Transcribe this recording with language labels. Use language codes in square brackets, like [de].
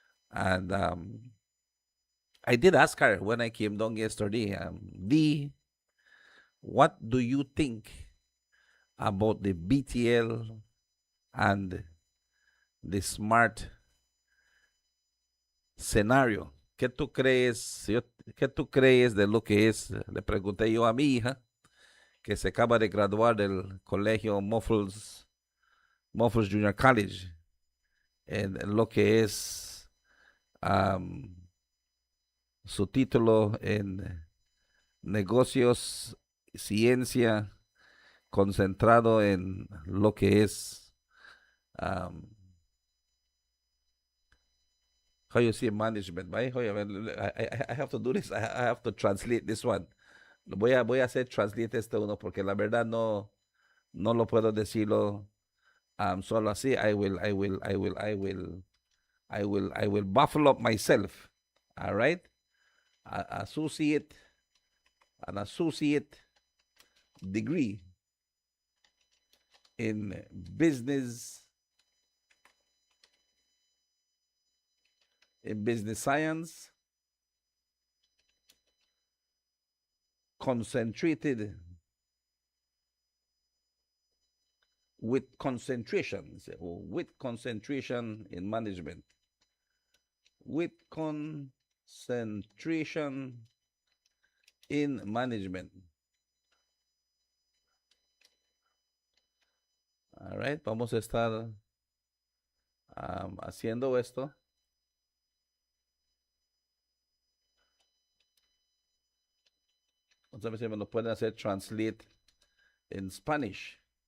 [en] And I did ask her when I came down yesterday, Dee, what do you think about the BTL and the SMART scenario? [es] ¿Qué tú crees de lo que es? Le pregunté yo a mi hija, que se acaba de graduar del colegio Muffles Junior College, en lo que es su título en negocios, ciencia, concentrado en lo que es [en] how you say management, right? I have to do this. I have to translate this one. [es] Voy a hacer translate este uno porque la verdad no lo puedo decirlo solo así. [en] I will buffle up myself. All right? An associate degree in business science, concentrated with concentration in management, with concentration in management. All right, [es] vamos a estar haciendo esto. Vamos a ver si me lo pueden hacer translate en Spanish.